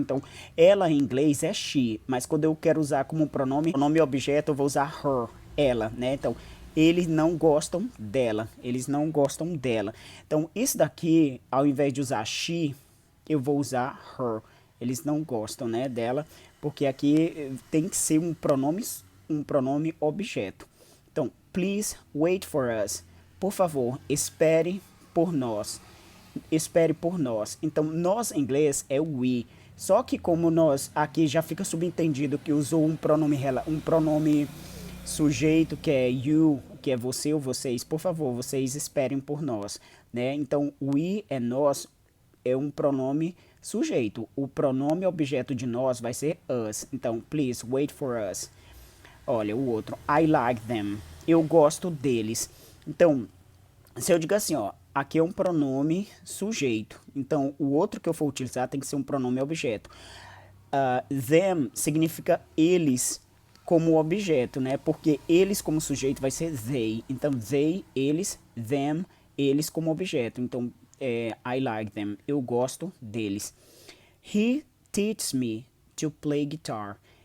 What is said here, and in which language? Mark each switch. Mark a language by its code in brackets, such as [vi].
[pt] Então, ela em inglês é she, mas quando eu quero usar como pronome objeto, eu vou usar her, ela, né? Então, eles não gostam dela. Eles não gostam dela. Então, isso daqui, ao invés de usar she, eu vou usar her. Eles não gostam, né, dela, porque aqui tem que ser um pronome objeto. [en] Então, please wait for us. [pt] Por favor, espere por nós. Espere por nós. Então, nós em inglês é we. Só que como nós aqui já fica subentendido que usou um pronome sujeito, que é you, que é você ou vocês, por favor, vocês esperem por nós, né? Então, we é nós é um pronome sujeito. O pronome objeto de nós vai ser us. [en] Então, please wait for us. [pt] Olha, o outro, [en] I like them. [pt] Eu gosto deles. Então, se eu digo assim, ó, aqui é um pronome sujeito. Então, o outro que eu for utilizar tem que ser um pronome objeto. Them significa eles como objeto, né? Porque eles como sujeito vai ser they. Então, they, eles, them, eles como objeto. Então, [en] I like them. [pt] Eu gosto deles. [en] He teaches me to play guitar.